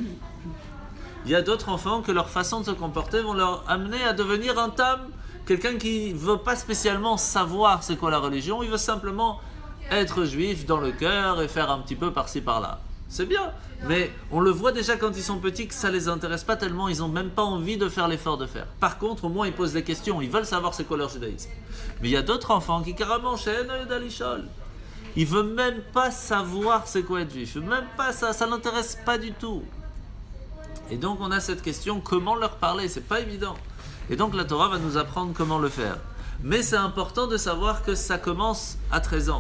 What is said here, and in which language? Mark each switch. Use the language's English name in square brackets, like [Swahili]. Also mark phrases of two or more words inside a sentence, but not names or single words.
[French] Il y a d'autres enfants que leur façon de se comporter vont leur amener à devenir un tam, quelqu'un qui ne veut pas spécialement savoir c'est quoi la religion, il veut simplement être juif dans le cœur et faire un petit peu par-ci par-là. C'est bien, mais on le voit déjà quand ils sont petits que ça ne les intéresse pas tellement, ils n'ont même pas envie de faire l'effort de faire. Par contre, au moins ils posent des questions, ils veulent savoir c'est quoi leur judaïsme. Mais il y a d'autres enfants qui carrément, [Hebrew] שאינו יודע לשאול, [French] ils ne veulent même pas savoir c'est quoi être juif, même pas ça ne l'intéresse pas du tout. Et donc on a cette question, comment leur parler, c'est pas évident. Et donc la Torah va nous apprendre comment le faire. Mais c'est important de savoir que ça commence à 13 ans.